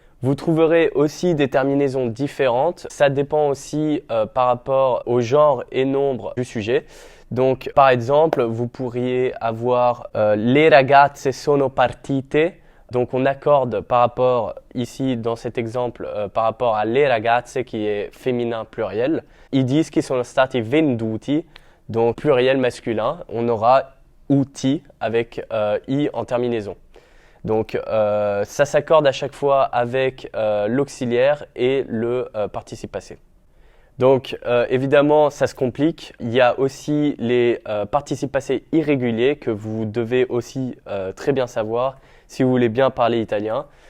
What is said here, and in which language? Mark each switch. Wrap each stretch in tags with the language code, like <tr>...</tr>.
<fr>Vous trouverez aussi des terminaisons différentes. Ça dépend aussi par rapport au genre et nombre du sujet. Donc, par exemple, vous pourriez avoir les</fr> <it>ragazze sono partite.</it> <fr>Donc, on accorde par rapport, ici, dans cet exemple, par rapport à les ragazze, qui est féminin pluriel.</fr> <it>I dischi sono stati venduti,</it> <fr>donc pluriel masculin. On aura uti avec i en terminaison. Donc ça s'accorde à chaque fois avec l'auxiliaire et le participe passé. Donc évidemment ça se complique. Il y a aussi les participes passés irréguliers que vous devez aussi très bien savoir si vous voulez bien parler italien.</fr>